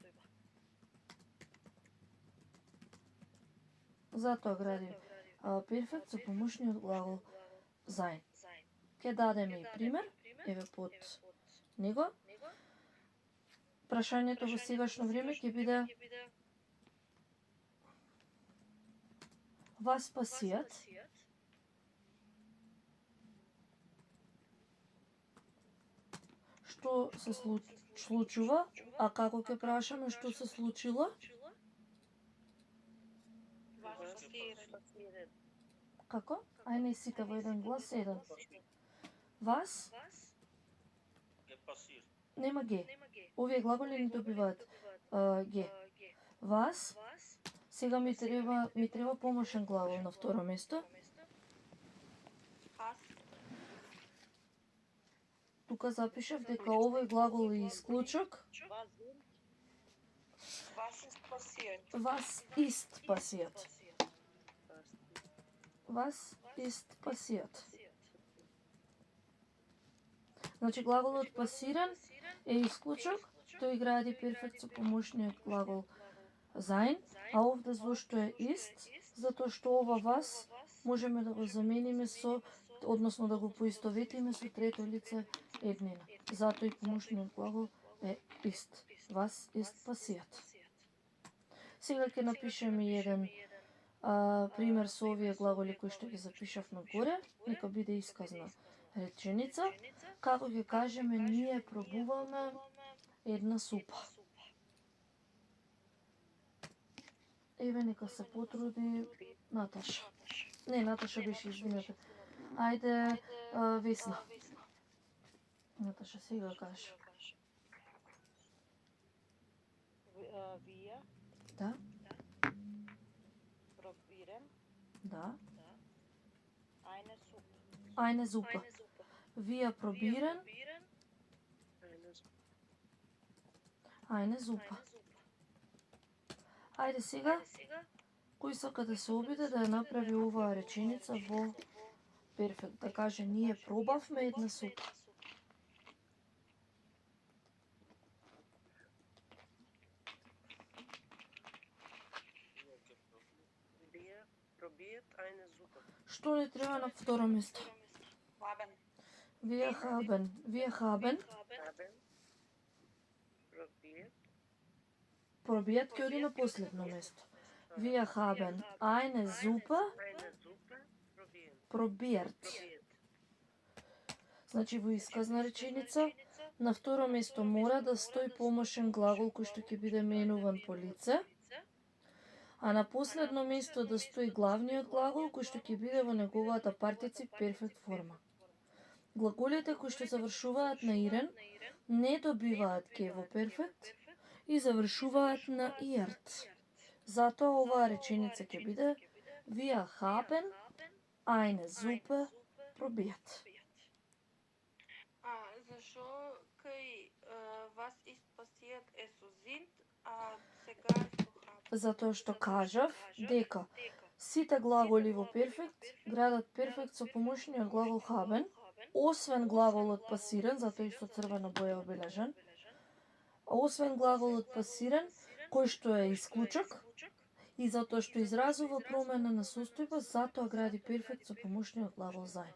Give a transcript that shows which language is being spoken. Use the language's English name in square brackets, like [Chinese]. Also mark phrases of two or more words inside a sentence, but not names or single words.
[Macedonian] Затоа гради перфект со помошниот глагол sein. Ќе дадеме и пример, еве под него. Прашањето во сегашно време ќе биде [German] was passiert? [Macedonian] Што се случува? А како ќе прашаме што се случило? Како? Ај не сите во еден глас, еден. Was? Нема ге. Овие глаголи не добиваат ге. [German] Was? [Macedonian] Сега ми треба помошен глагол на второ место. Тука запишав дека овој глагол е исклучок. [German] Was ist passiert? Was ist passiert? [Macedonian] Значи глаголот пасиран е исклучок, тој гради перфект со помошниот глагол sein, а овде зошто е ist? Затоа што ова was можеме да го замениме со, односно да го поистоветиме со трето лице еднина. Затоа и помошниот глагол е ist. [German] Was ist passiert? [Macedonian] Сега ќе напишеме еден пример со овие глаголи кои што ги запишав на горе. Нека биде исказна реченица. Како ќе кажеме, ние пробуваме една супа. Еве, нека се потруди Наташа. Не, Наташа беше, извинете. Ајде, Весна. Наташа сега кажа. [German] Wir [Macedonian] Да, [German] probieren [Macedonian] да. [German] eine Suppe. Eine Suppe. Wir probieren eine Suppe. [Macedonian] Ајде сега, кој сака да се обиде да ја направи оваа реченица во перфект, да каже ние пробавме една супа. [German] Wir probiert eine Suppe. [Macedonian] Што не треба на второ место? [German] Haben. Wir haben Haben [Macedonian] probiert ќе оди на последно место. [German] Wir haben eine Suppe eine Suppe probiert. probiert. [Macedonian] Значи во исказна реченица, на второ место мора да стои помошен глагол кој што ќе биде менуван по лице, а на последно место да стои главниот глагол кој што ќе биде во неговата партицип перфект форма. Глаголите кои што завршуваат на ирен не добиваат ке во перфект и завршуваат на иерт. Затоа оваа реченица ќе биде [German] Wir haben eine Suppe probiert. [Macedonian] Зашо кај вас [German] ist passiert so sind, [Macedonian] сега е [German] so haben? [Macedonian] Затоа што кажав дека сите глаголи во перфект градат перфект со помошниот глагол haben, освен глаголот пасиран, затоа и со црвена боја обележан, освен глаголот пасиран, кој што е исклучок, и затоа што изразува промена на состојба, затоа гради перфект со помошниот глагол sein.